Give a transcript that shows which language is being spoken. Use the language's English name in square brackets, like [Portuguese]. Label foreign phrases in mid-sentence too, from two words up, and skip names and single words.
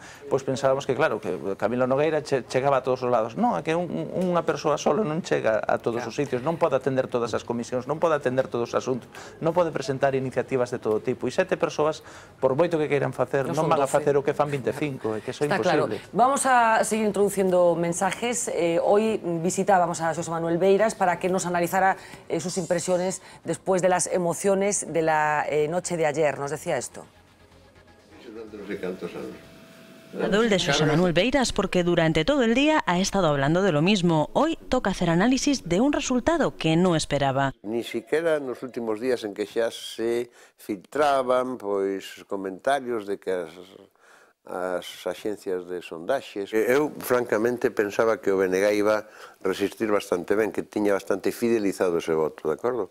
[Galician] Pois pensábamos que, claro, que Camilo Nogueira chegaba a todos os lados. Non, é que unha persoa solo non chega a todos os sitios, non pode atender todas as comisións, non pode atender todos os asuntos, non pode presentar iniciativas de todo tipo, e 7 persoas, por moito que queiran facer, non van a facer o que fan 25, é que eso é imposible. [Spanish] Vamos a seguir introduciendo mensajes. Hoy visitábamos a Xosé Manuel Beiras para que nos analizara sus impresiones después de las emociones de la noche de ayer. Nos decía esto. El de Xosé Manuel Beiras, porque durante todo el día ha estado hablando de lo mismo. Hoy toca hacer análisis de un resultado que no esperaba. Ni siquiera [Galician] nos últimos días en que xa se filtraban pois comentarios de que as axencias de sondaxes. Eu, francamente, pensaba que o BNG iba a resistir bastante ben, que tiña bastante fidelizado ese voto, de acordo?